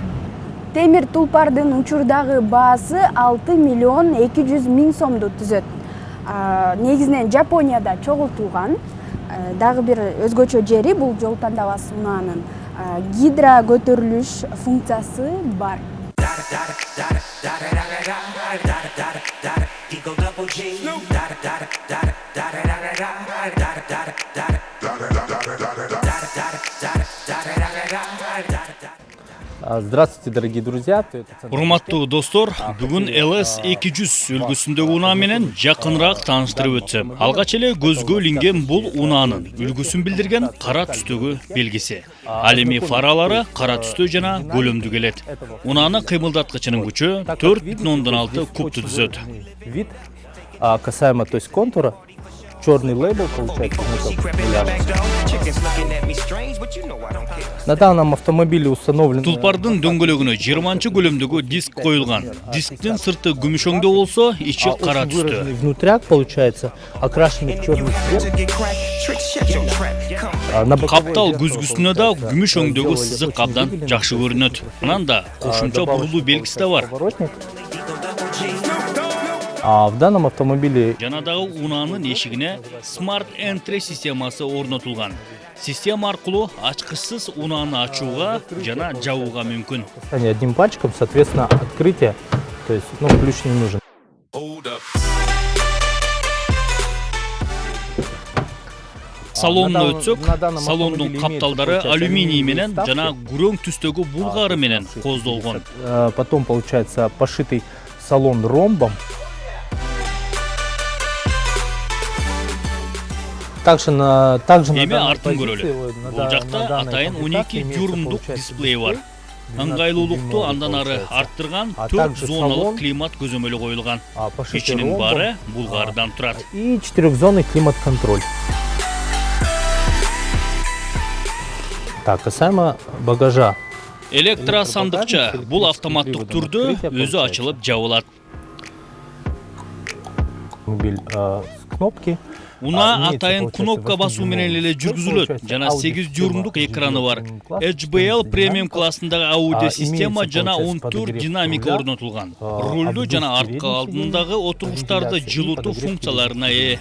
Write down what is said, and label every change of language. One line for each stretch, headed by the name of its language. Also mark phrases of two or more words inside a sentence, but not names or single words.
Kyrgyz: Темир тулпардын учурдагы баасы 6 миллион 200 миң сомду түзөт. Негизинен Жапонияда чогултулган. Дагы бир өзгөчө жери бул жол тандабас унаанын гидро көтөрүлүш функциясы бар.
Russian: Здравствуйте, дорогие друзья.
Kyrgyz: Урматтуу достор, бүгүн LS 200 үлгүсүндөгү унаа менен жакыныраак тааныштырып өтсөм. Алгач эле көзгө илинген бул унаанын үлгүсүн билдирген кара түстөгү белгиси. Ал эми фаралары кара түстө жана көлөмдүү келет. Унааны кыймылдаткычынын күчү 4,6 кубту түзөт.
Russian: Вид касаемо, то есть контура, черный лейбл получается. На данном автомобиле установлен
Kyrgyz: Тулпардын дөңгөлөгүнө 20 көлөмдөгү диск коюлган. Дисктин сырты күмүшөңдө болсо, ичи кара түстө.
Russian: Внутряк получается окрашенный в черный цвет.
Kyrgyz: Каптал күзгүсүнө да күмүшөңдөгү сызык абдан жакшы көрүнөт. Анан да кошумча бурулуу белгиси да бар.
Russian: А в данном автомобиле
Kyrgyz: Жанадагы унаанын эшигине Smart Entry системасы орнотулган. Система аркылуу ачкычсыз унааны ачууга жана жабууга мүмкүн.
Russian: одним пальчиком, соответственно, открытие, то есть, ключ не нужен.
Kyrgyz: Салонуна өтсөк, салондун капталдары алюминий менен жана күрөң түстөгү булгары менен коздолгон.
Russian: Потом получается пошитый салон ромбом.
Kyrgyz: Эми артын көрөлү. Бул жакта атайын 12 дюймдук дисплей бар. Ыңгайлуулукту андан ары арттырган 4 зоналык климат көзөмөлү коюлган. Ичинин баары булгардан турат.
Russian: И 4-зонный климат-контроль. Так, касаемо багажа.
Kyrgyz: Электросандыкча бул автоматтык түрдө өзү ачылып жабылат.
Russian: Автомобиль с кнопки.
Kyrgyz: Унаа атайын кнопка басуу менен эле жүргүзүлөт. Жана 8 дюймдук экраны бар. HBL премиум классындагы аудио система жана 14 динамика орнотулган. Рулду жана артка алдындагы отургучтарды жылытуу функцияларына ээ.